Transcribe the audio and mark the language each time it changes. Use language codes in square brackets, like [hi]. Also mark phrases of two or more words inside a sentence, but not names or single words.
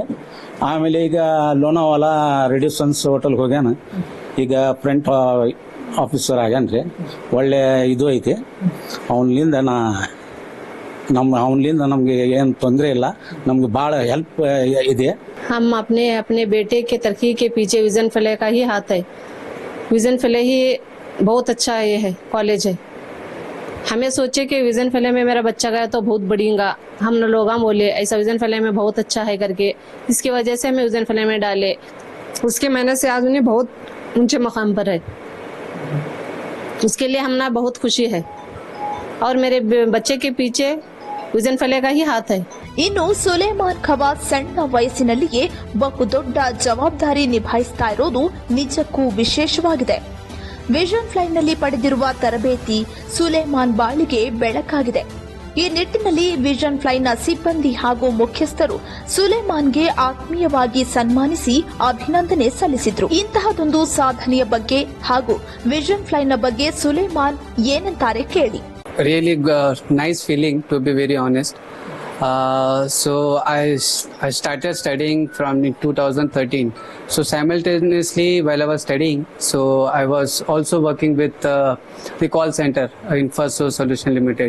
[kn] ಆಮೇಲೆ ಈಗ ಲೋನಾವಾಲಾ ರೆಡ್ಯೂಸನ್ಸ್ ಹೋಟೆಲ್ಗೆ ಹೋಗ್ಯಾನ. ಈಗ [en] front officer [kn] ಆಗ್ಯಾನ್ರಿ. ಒಳ್ಳೆ ಇದು ಐತಿ ಅವನಿಂದ. ಅವನಿಂದ ನಮ್ಗೆ ಏನು ತೊಂದರೆ ಇಲ್ಲ, ನಮ್ಗೆ ಭಾಳ ಹೆಲ್ಪ್ ಇದೆ. [hi] हम अपने अपने बेटे के तरक्की के पीछे विजन फ्ले का ही हाथ है. विजन फ्ले ही बहुत अच्छा ये है कॉलेज है. हमें सोचे कि विजन फ्ले में मेरा बच्चा गया तो बहुत बढ़ेगा. हम लोग बोले ऐसा विजन फ्ले में बहुत अच्छा है करके, इसकी वजह से हमें विजन फ्ले में डाले. उसके मेहनत से आज उन्हें बहुत ऊंचे मकाम पर है. उसके लिए हमने बहुत खुशी है. और मेरे बच्चे के पीछे ವಿಷನ್ ಫ್ಲೈ का ही हाथ है. [kn] ಇನ್ನು ಸುಲೇಮಾನ್ ಖವಾಜ್ ಸಣ್ಣ ವಯಸ್ಸಿನಲ್ಲಿಯೇ ಬಹುದೊಡ್ಡ ಜವಾಬ್ದಾರಿ ನಿಭಾಯಿಸ್ತಾ ಇರೋದು ನಿಜಕ್ಕೂ ವಿಶೇಷವಾಗಿದೆ. ವಿಷನ್ ಫ್ಲೈನಲ್ಲಿ ಪಡೆದಿರುವ ತರಬೇತಿ ಸುಲೇಮಾನ್ ಬಾಳಿಗೆ ಬೆಳಕಾಗಿದೆ. ಈ ನಿಟ್ಟಿನಲ್ಲಿ ವಿಷನ್ ಫ್ಲೈನ ಸಿಬ್ಬಂದಿ ಹಾಗೂ ಮುಖ್ಯಸ್ಥರು ಸುಲೇಮಾನ್ಗೆ ಆತ್ಮೀಯವಾಗಿ ಸನ್ಮಾನಿಸಿ ಅಭಿನಂದನೆ ಸಲ್ಲಿಸಿದ್ರು. ಇಂತಹದೊಂದು ಸಾಧನೆಯ ಬಗ್ಗೆ ಹಾಗೂ ವಿಷನ್ ಫ್ಲೈನ ಬಗ್ಗೆ ಸುಲೇಮಾನ್ ಏನಂತಾರೆ ಕೇಳಿ. [en] Really nice feeling, to be very honest. So I started studying from 2013. So simultaneously while I was studying, so I was also working with the call center in First Source Solution Limited.